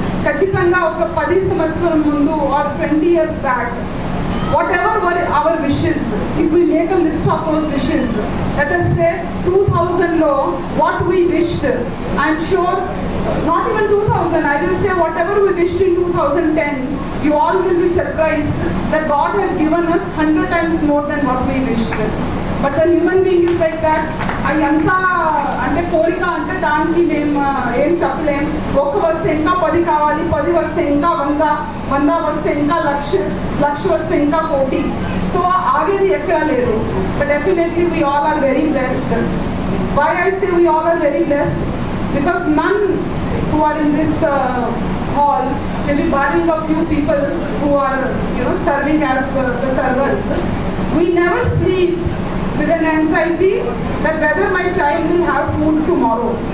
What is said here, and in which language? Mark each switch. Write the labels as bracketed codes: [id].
[te] ఖచ్చితంగా ఒక 10 సంవత్సరాల ముందు [en] or 20 years back, whatever were our wishes, if we make a list of those wishes, let us say 2000 know what we wished. I'm sure not even 2000, I will say whatever we wished in 2010, you all will be surprised that God has given us 100 times more than what we wished. But the human being is like that. [te] అయ్యంతా అంటే కోరిక అంటే దానికి మేము ఏం చెప్పలేం. ఒక్క వస్తే ఇంకా 10 కావాలి, 10 వస్తే ఇంకా 100, 100 వస్తే ఇంకా 1,00,000, 1,00,000 వస్తే ఇంకా 1,00,000. సో ఆగేది ఎక్కడా లేదు. [en] But definitely we all are very blessed. Why I say we all are very blessed? Because none who are in this hall, maybe barring a few people who are serving as the servers, we never sleep with an anxiety that whether my child will have food tomorrow.